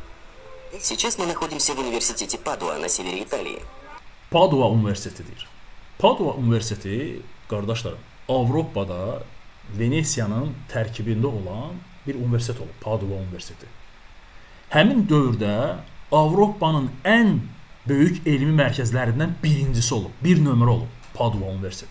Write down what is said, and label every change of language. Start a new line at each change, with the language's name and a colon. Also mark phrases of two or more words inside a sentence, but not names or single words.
Russian: Сейчас мы находимся в университете Падуа на севере Италии.
Azerbaijani: Padua Universitetidir. Padua Universiteti, qardaşlarım, Avropada Venesiyanın tərkibində olan bir universitet olub, Padua Universiteti. Həmin dövrdə Avropanın ən böyük elmi mərkəzlərindən birincisi olub, bir nömrə olub Padua Universiteti.